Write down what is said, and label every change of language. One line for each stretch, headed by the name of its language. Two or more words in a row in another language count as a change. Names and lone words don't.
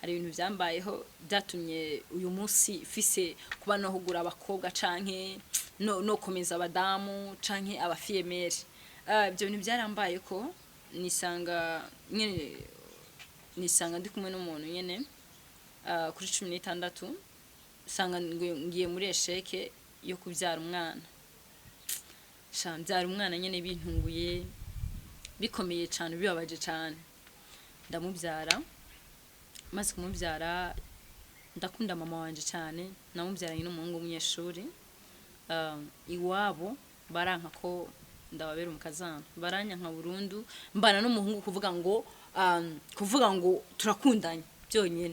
Rundi: hari ibintu byambayeho byatumye uyu munsi fise kuba no hugura abakobwa canke no komeza abadamu canke abafiyemeri. Ibyo bintu byarambaye ko nisanga ndi kumwe n'umuntu nyene kuri 16 sanga ngiye muri esheke yo kubyara umwana. Mbyara umwana nyene bintunguye bikomeye cyane bibabaje cyane. Ndamubyara, maze kumubyara ndakunda mama wanje cyane, namubyaranye n'umuhungu w'umunyeshuri. Iwabo baranka ko ndababera umukazana, baranyanka burundu, mbana n'umuhungu kuvuga ngo turakundanye byonyine.